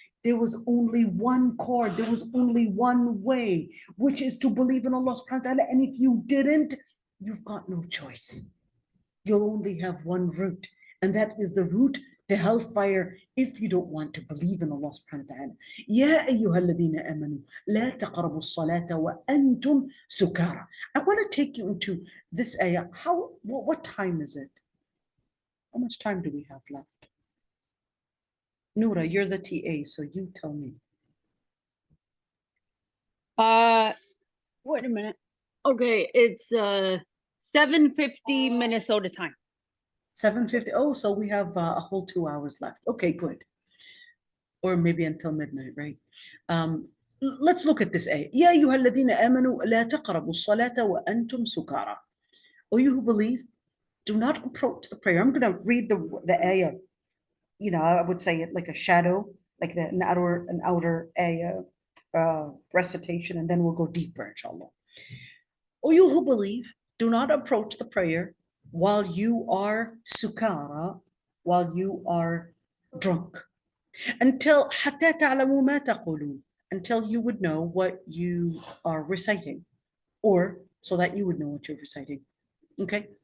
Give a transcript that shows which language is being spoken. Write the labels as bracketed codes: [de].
[en] There was only one cord, there was only one way, which is to believe in Allah subhanahu wa ta'ala. And if you didn't, you've got no choice. You'll only have one route, and that is the route to hellfire if you don't want to believe in Allah subhanahu wa ta'ala. [ar] يا أيها الذين آمنوا لا تقربوا الصلاة وأنتم سكارى. [en] I want to take you into this ayah. What time is it? How much time do we have left? Noura, you're the TA, so you tell me. Wait a minute. Okay, it's 7:50 Minnesota time. 7:50. Oh, so we have a whole 2 hours left. Okay, good. Or maybe until midnight, right? Let's look at this ayah. [ar] يا أيها الذين آمنوا لا تقربوا الصلاة وأنتم سكارى. [en] O you who believe, do not approach the prayer. I'm going to read the ayah. You know, I would say it like a shadow, like an outer ayah recitation, and then we'll go deeper, inshallah. O you who believe, do not approach the prayer while you are sukara, while you are drunk, until [ar] حتى تعلموا ما تقولون, [en] until you would know what you are reciting, or so that you would know what you're reciting. Okay.